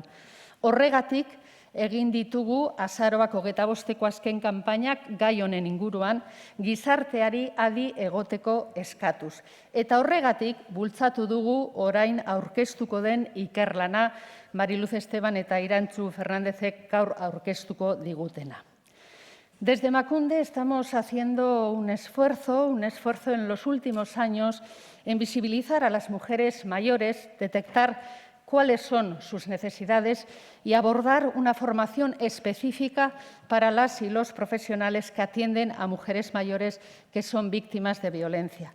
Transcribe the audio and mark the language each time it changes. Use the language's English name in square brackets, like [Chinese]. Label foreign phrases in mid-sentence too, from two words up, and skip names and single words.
[Basque] Horregatik, egin ditugu azaroak 25-ko azken kanpainak gai honen inguruan gizarteari adi egoteko eskatuz. Eta horregatik bultzatu dugu orain aurkeztuko den ikerlana Mariluz Esteban eta Irantzu Fernandezek gaur aurkeztuko digutena. [Spanish] Desde Emakunde estamos haciendo un esfuerzo en los últimos años en visibilizar a las mujeres mayores, detectar cuáles son sus necesidades y abordar una formación específica para las y los profesionales que atienden a mujeres mayores que son víctimas de violencia.